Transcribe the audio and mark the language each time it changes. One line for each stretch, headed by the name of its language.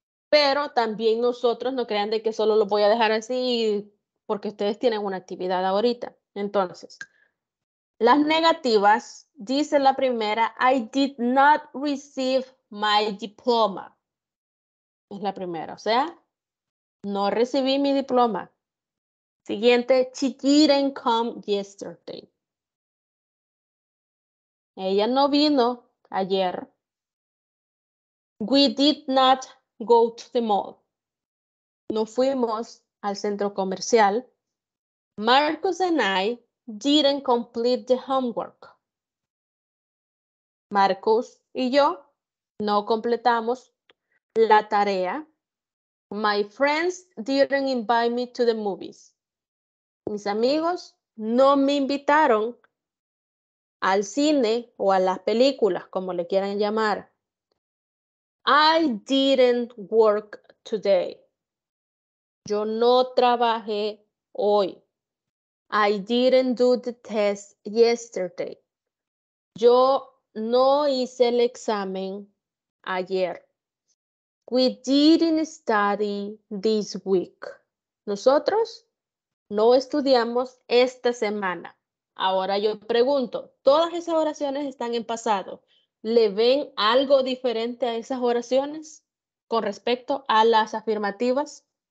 Spanish: Pero también nosotros no crean de que solo lo voy a dejar así porque ustedes tienen una actividad ahorita. Entonces, las negativas, dice la primera,
English: I did not receive my diploma.
Spanish: Es la primera, o sea, no recibí mi diploma. Siguiente,
English: she didn't come yesterday.
Spanish: Ella no vino ayer.
English: We did not go to the mall.
Spanish: No fuimos al centro comercial.
English: Marcus and I didn't complete the homework.
Spanish: Marcus y yo no completamos la tarea.
English: My friends didn't invite me to the movies.
Spanish: Mis amigos no me invitaron al cine o a las películas, como le quieran llamar.
English: I didn't work today.
Spanish: Yo no trabajé hoy.
English: I didn't do the test yesterday.
Spanish: Yo no hice el examen ayer.
English: We didn't study this week.
Spanish: Nosotros no estudiamos esta semana. Ahora yo pregunto, ¿todas esas oraciones están en pasado? ¿Le ven algo diferente a esas oraciones con respecto a las afirmativas?